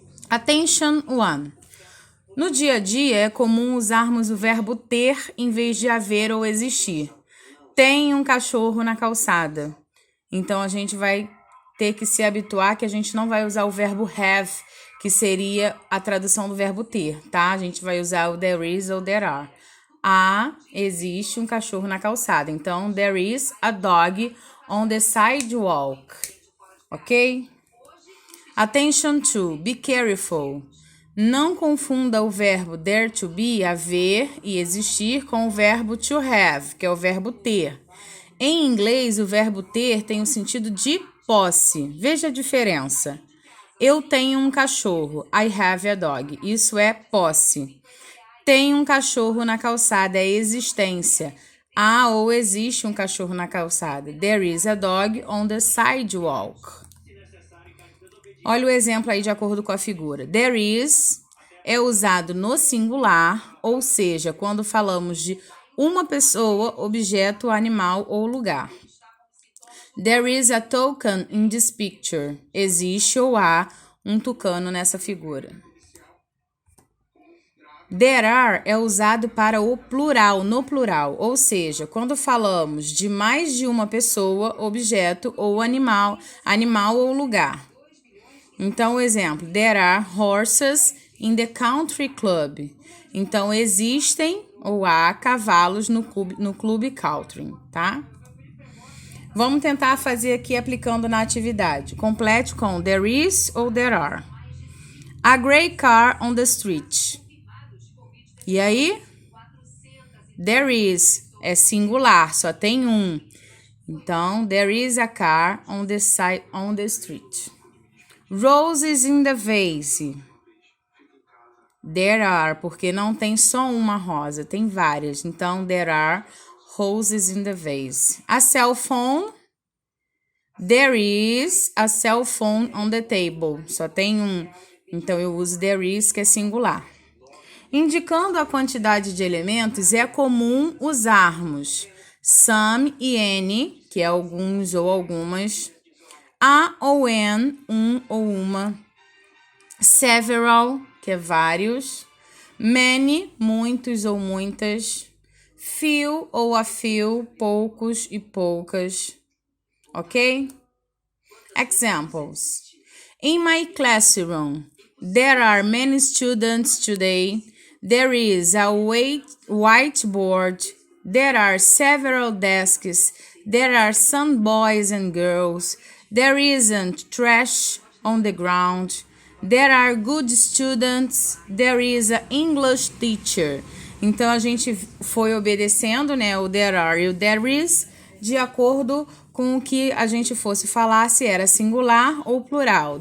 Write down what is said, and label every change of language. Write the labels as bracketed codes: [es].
[en] Attention one. [pt] No dia a dia, é comum usarmos o verbo ter em vez de haver ou existir. Tem um cachorro na calçada. Então, a gente vai ter que se habituar que a gente não vai usar o verbo have, que seria a tradução do verbo ter, tá? A gente vai usar o there is ou there are. Existe um cachorro na calçada. [en] Então, there is a dog on the sidewalk. Ok? Attention to, be careful. [pt] Não confunda o verbo dare to be, haver e existir, com o verbo to have, que é o verbo ter. Em inglês, o verbo ter tem o sentido de posse. Veja a diferença. Eu tenho um cachorro. [en] I have a dog. [pt] Isso é posse. Tem um cachorro na calçada. É existência. Há ou existe um cachorro na calçada. [en] There is a dog on the sidewalk. [pt] Olha o exemplo aí de acordo com a figura. There is é usado no singular, ou seja, quando falamos de uma pessoa, objeto, animal ou lugar. [en] There is a toucan in this picture. [pt] Existe ou há um tucano nessa figura. There are é usado para o plural, no plural, ou seja, quando falamos de mais de uma pessoa, objeto ou animal ou lugar. Então, o exemplo, [en] there are horses in the country club. [pt] Então, existem ou há cavalos no clube country, tá? Vamos tentar fazer aqui aplicando na atividade. Complete com there is ou there are. [en] A grey car on the street. E aí? [pt] There is é singular, só tem um. [en] Então, there is a car on the street. Roses in the vase. [pt] There are, porque não tem só uma rosa, tem várias. [en] Então, there are roses in the vase. A cell phone. There is a cell phone on the table. [pt] Só tem um. Então, eu uso there is, que é singular. Indicando a quantidade de elementos, é comum usarmos some e any, que é alguns ou algumas. A ou an, um ou uma. Several, que é vários. Many, muitos ou muitas. Few ou a few, poucos e poucas. [en] Ok? Examples. In my classroom, there are many students today. There is a whiteboard. There are several desks. There are some boys and girls. There isn't trash on the ground. There are good students. There is an English teacher. [pt] Então, a gente foi obedecendo, né, o there are e o there is, de acordo com o que a gente fosse falar, se era singular ou plural.